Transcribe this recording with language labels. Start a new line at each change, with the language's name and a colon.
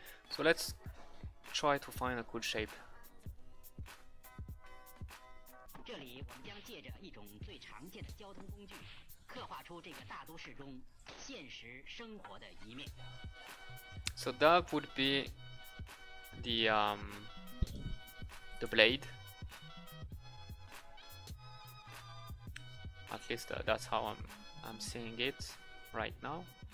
English: So let's try to find a cool shape.
Chinese: 这里我们将借着一种最常见的交通工具，刻画出这个大都市中现实生活的一面。
English: So that would be the blade. At least that's how I'm seeing it right now.